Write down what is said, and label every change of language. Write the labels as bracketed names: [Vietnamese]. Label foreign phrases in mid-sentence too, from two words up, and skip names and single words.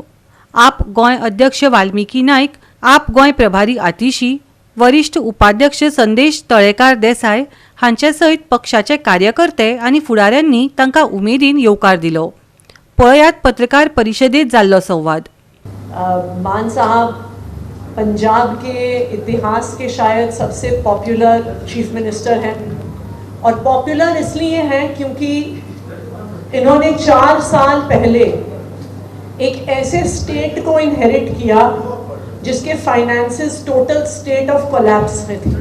[Konkani] आप गोंय अध्यक्ष वाल्मिकी नायक, आप गोंय प्रभारी आतिशी, वरिष्ठ उपाध्यक्ष संदेश तळेकार देसाय हांचे सयत पक्षाचे कार्यकर्ते आनी फुडाऱ्यांनी तांकां उमेदीन येवकार दिलो. पळयात पत्रकार परिशदेंत जाल्लो संवाद. [Hindi] मान साहब पंजाब के इतिहास के शायद सबसे [English] popular chief minister [Hindi] हैं और पॉपुलर इसलिए हैं क्योंकि इन्होंने 4 साल पहले एक ऐसे स्टेट को इनहेरिट किया जिसके फाइनेंसेस [English] total state of collapse [Hindi] में थी.